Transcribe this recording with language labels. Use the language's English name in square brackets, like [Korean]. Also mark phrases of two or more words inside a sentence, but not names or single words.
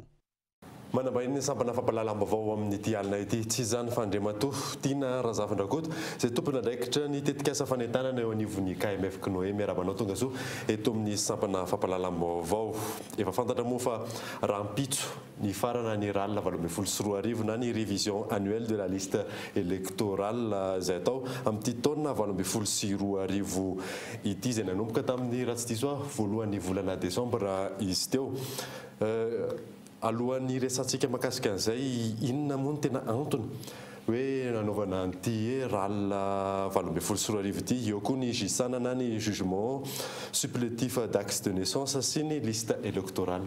[Malagasy] Manambahiny sampana fampalalam-baovao amin'ity alina ity tsy izany fandrematoa Tina Razafindrakoto izay tompona andraikitra ny tetikasa fanentanana eo anivon'ny KMF Knoe miarabanao tonga soa eto amin'ny sampana fampalalam-baovao. Efa fantatra moa fa rahampitso ny farana ny ralina 2024 na ny [French] révision annuelle de la liste électorale [Malagasy] izay atao amin'ity taona 2024 ity izay nanomboka tamin'ny raha tsy diso voalohan'ny volana Desambra izy teo. Alohan'ny resantsika makasika an'izay inona moa ny tena antony hoe nanaovana an'ity ralina 2024 ity eo koa ny gisana na ny [French] jugement supplétif d'acte de naissance [Malagasy] sy ny [French] liste électorale.